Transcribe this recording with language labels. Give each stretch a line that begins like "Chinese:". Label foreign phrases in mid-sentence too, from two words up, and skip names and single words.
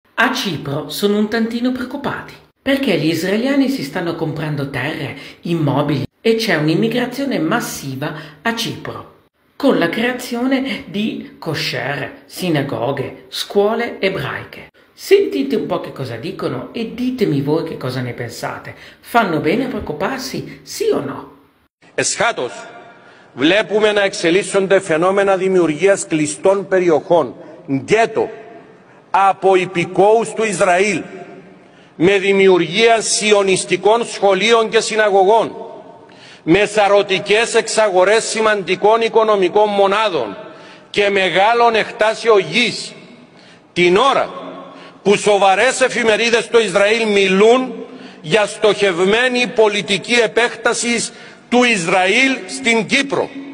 Italian: A Cipro sono un tantino preoccupati perché gli israeliani si stanno comprando terre, immobili e c'è un'immigrazione massiva a Cipro, con la creazione di kosher, sinagoghe, scuole ebraiche. Sentite un po' che cosa dicono e ditemi voi che cosa ne pensate. Fanno bene a preoccuparsi, sì o no?
Greek: Εσχάτως, βλέπουμε να εξελίσσονται φαινόμενα δημιουργίας κλειστών περιοχών, γκέτο, από υπηκόους του Ισραήλ, με δημιουργία σιωνιστικών σχολείων και συναγωγών, με σαρωτικές εξαγορές σημαντικών οικονομικών μονάδων και μεγάλων εκτάσεων γης, την ώρα που σοβαρές εφημερίδες στο Ισραήλ μιλούν για στοχευμένη πολιτική επέκταση του Ισραήλ στην Κύπρο.